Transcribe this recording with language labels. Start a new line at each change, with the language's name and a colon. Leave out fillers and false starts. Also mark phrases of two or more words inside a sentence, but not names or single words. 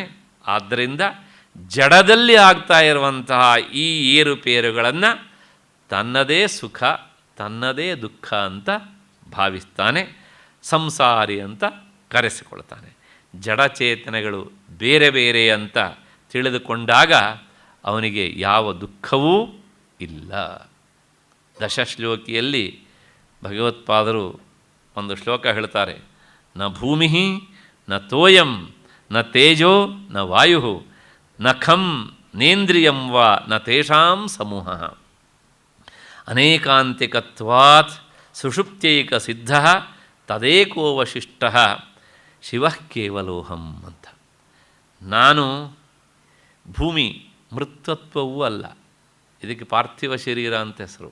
Kannada: ಆದ್ದರಿಂದ ಜಡದಲ್ಲಿ ಆಗ್ತಾ ಇರುವಂತಹ ಈ ಏರುಪೇರುಗಳನ್ನು ತನ್ನದೇ ಸುಖ, ತನ್ನದೇ ದುಃಖ ಅಂತ ಭಾವಿಸ್ತಾನೆ, ಸಂಸಾರಿ ಅಂತ ಕರೆಸಿಕೊಳ್ತಾನೆ. ಜಡಚೇತನಗಳು ಬೇರೆ ಬೇರೆ ಅಂತ ತಿಳಿದುಕೊಂಡಾಗ ಅವನಿಗೆ ಯಾವ ದುಃಖವೂ ಇಲ್ಲ. ದಶಶ್ಲೋಕಿಯಲ್ಲಿ ಭಗವತ್ಪಾದರು ಒಂದು ಶ್ಲೋಕ ಹೇಳ್ತಾರೆ,
Sanskrit: ನ ಭೂಮಿ ನ ತೋಯಂ ನ ತೇಜೋ ನ ವಾಯು ನ ಖಂ ನೇಂದ್ರಿಯಂ ವಾ ನ ತೇಷಾಂ ಸಮೂಹ ಅನೇಕಾಂತಿಕತ್ವಾತ್ ಸುಷುಪ್ತ್ಯೈಕ ಸಿದ್ಧ ತದೇಕೋವಶಿಷ್ಟ ಶಿವಃ ಕೇವಲೋಹಂ ಅಂತ.
Kannada: ನಾನು ಭೂಮಿ ಮೃತ್ವತ್ವವೂ ಅಲ್ಲ, ಇದಕ್ಕೆ ಪಾರ್ಥಿವ ಶರೀರ ಅಂತ ಹೆಸರು.